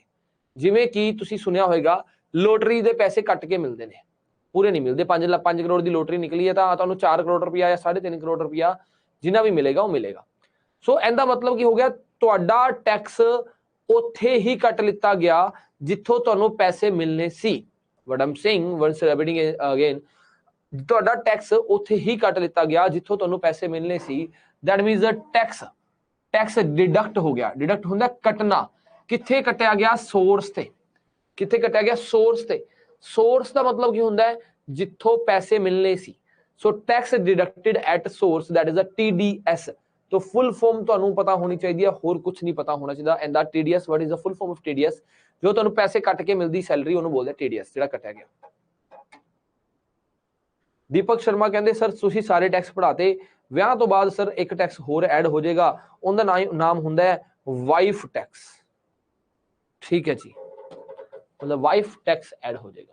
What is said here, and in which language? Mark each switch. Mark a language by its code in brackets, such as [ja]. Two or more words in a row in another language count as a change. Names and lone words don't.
[pa] ਜਿਵੇਂ ਕਿ ਤੁਸੀਂ ਸੁਣਿਆ ਹੋਵੇਗਾ ਲੋਟਰੀ ਦੇ ਪੈਸੇ ਕੱਟ ਕੇ ਮਿਲਦੇ ਨੇ, ਪੂਰੇ ਨਹੀਂ ਮਿਲਦੇ। 5 ਕਰੋੜ ਦੀ ਲੋਟਰੀ ਨਿਕਲੀ ਹੈ ਤਾਂ ਤੁਹਾਨੂੰ 4 ਕਰੋੜ ਰੁਪਇਆ ਜਾਂ 3.5 ਕਰੋੜ ਰੁਪਇਆ ਜਿੰਨਾ ਵੀ ਮਿਲੇਗਾ ਉਹ ਮਿਲੇਗਾ। ਸੋ ਇਹਦਾ ਮਤਲਬ ਕੀ ਹੋ ਗਿਆ, ਤੁਹਾਡਾ ਟੈਕਸ ਉੱਥੇ ਹੀ ਕੱਟ ਲਿੱਤਾ ਗਿਆ ਜਿੱਥੋਂ ਤੁਹਾਨੂੰ ਪੈਸੇ ਮਿਲਨੇ ਸੀ। [en] what I'm saying, once repeating again, [pa] ਤੁਹਾਡਾ ਟੈਕਸ ਉੱਥੇ ਹੀ ਕੱਟ ਲਿੱਤਾ ਗਿਆ ਜਿੱਥੋਂ ਤੁਹਾਨੂੰ ਪੈਸੇ ਮਿਲਨੇ ਸੀ। [en] that means the tax deduct [pa] ਹੋ ਗਿਆ। ਡਿਡਕਟ ਹੁੰਦਾ ਕੱਟਣਾ, ਕਿੱਥੇ ਕੱਟਿਆ ਗਿਆ, ਸੋਰਸ ਤੇ। ਕਿੱਥੇ ਕੱਟਿਆ ਗਿਆ, ਸੋਰਸ ਤੇ। ਸੋਰਸ ਦਾ ਮਤਲਬ ਕੀ ਹੁੰਦਾ ਹੈ, ਜਿੱਥੋਂ ਪੈਸੇ ਮਿਲਨੇ ਸੀ। [en] So tax deducted at source, that is a TDS। [pa] तो [en] full form [pa] ਤੁਹਾਨੂੰ ਪਤਾ ਹੋਣੀ ਚਾਹੀਦੀ ਹੈ, ਹੋਰ ਕੁਝ ਨਹੀਂ ਪਤਾ ਹੋਣਾ ਚਾਹੀਦਾ। [en] And the TDS, what is the full form of TDS? [pa] ਜੋ ਤੁਹਾਨੂੰ ਪੈਸੇ ਕੱਟ ਕੇ ਮਿਲਦੀ ਸੈਲਰੀ ਉਹਨੂੰ ਬੋਲਦੇ TDS, ਜਿਹੜਾ ਕੱਟਿਆ ਗਿਆ। ਦੀਪਕ ਸ਼ਰਮਾ ਕਹਿੰਦੇ ਸਰ ਤੁਸੀਂ ਸਾਰੇ ਟੈਕਸ ਪੜਾਤੇ, ਵਿਆਹ ਤੋਂ ਬਾਅਦ ਸਰ ਇੱਕ ਟੈਕਸ ਹੋਰ ਐਡ ਹੋ ਜਾਏਗਾ, ਉਹਦਾ ਨਾਮ ਹੁੰਦਾ ਹੈ [en] wife tax. [pa] ਠੀਕ ਹੈ ਜੀ, ਮਤਲਬ [en] wife tax [pa] ਐਡ ਹੋ ਜਾਏਗਾ।